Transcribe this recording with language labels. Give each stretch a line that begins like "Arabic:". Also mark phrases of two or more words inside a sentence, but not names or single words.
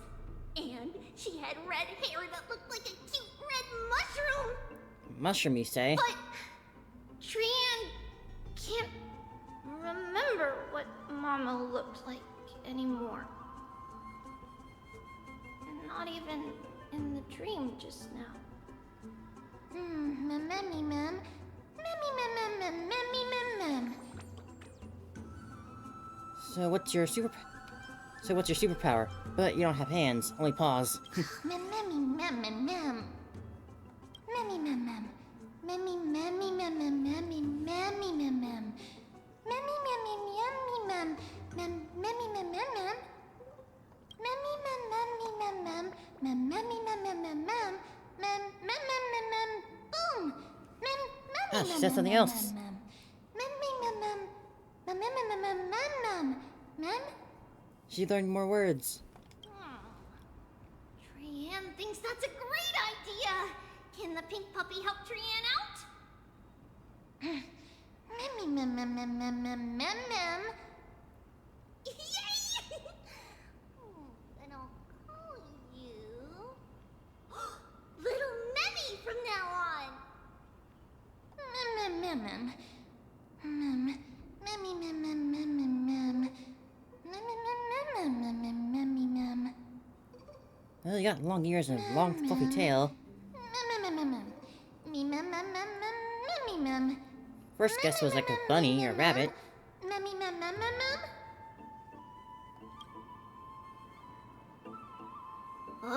English: And she had red hair that looked like a cute red mushroom. Mushroom, you say? But Trian can't remember what Mama looked like anymore. And not even in the dream just now. Memmy, mem. Memmy, mem, mem, memmy, mem, mem. So what's your superpower? But you don't have hands, only paws. Memmy, mem, mem, mem. Memmy, mem, mem. Memmy, memmy, mem, mem, memmy, memmy, mem, mem. Memmy, memmy, memmy, mem. Mem, memmy, mem, mem, mem. Memmy, mem, memmy, mem, mem. Mem, memmy, mem, mem, mem, mem. Mem, mem, mem, mem, mem. Boom! Mem, memmy, She mem, said mem, something mem, else. mem, mem. Memmy, mem, mem. Mem, mem, mem, mem, mem, mem. Mem? She learned more words. Trian thinks that's a great idea. Can the pink puppy help Trian out? Memmy, mem, mem, mem, mem, mem, mem, mem. Yay! Then I'll call you Little Memmy from now on. Mem, mem, mem, mem. Memmy, mem, mem, mem, mem, mem. Mem, mem, mem, mem, mem, mem. Well, you got long ears and a long fluffy tail. First guess was like a bunny or rabbit. Okie dokie.